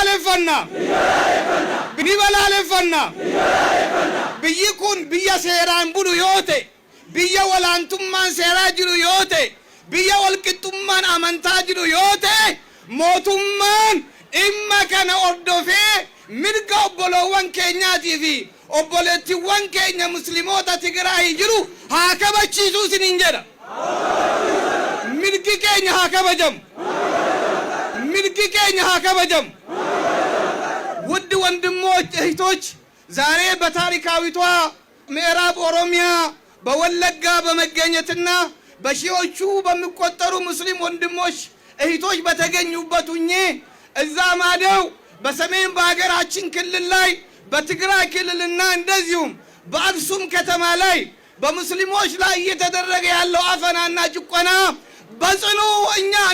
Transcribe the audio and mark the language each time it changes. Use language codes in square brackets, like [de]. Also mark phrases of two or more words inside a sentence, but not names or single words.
[om] balaaleffannaa ni balaaleffannaa biyyi kun biyya seeraan bulu yoo ta'e biyya walaantummaan seeraa jiru yoo ta'e biyya walqixxummaan amantaa jiru yoo ta'e mootummaan dhimma kana hordofee mirga obboloowwan keenyaatii fi obboleettiiwwan keenya musliimoota Tigraay jiru haa kabachiisuu isiniin jedha. mirgi keenya haa kabajamu. mirgi keenya haa kabajamu። [am] ውድ ወንድሞች እህቶች ዛሬ በታሪካዊቷ ምዕራብ ኦሮሚያ በወለጋ በመገኘትና በሺዎቹ በሚቆጠሩ ሙስሊም ወንድሞች እህቶች በተገኙበት ሆኜ እዛ ማደው በሰሜን በአገራችን ክልል ላይ በትግራይ ክልልና እንደዚሁም በአክሱም ከተማ ላይ በሙስሊሞች ላይ እየተደረገ ያለው አፈናና ጭቆና በጽኑ እኛ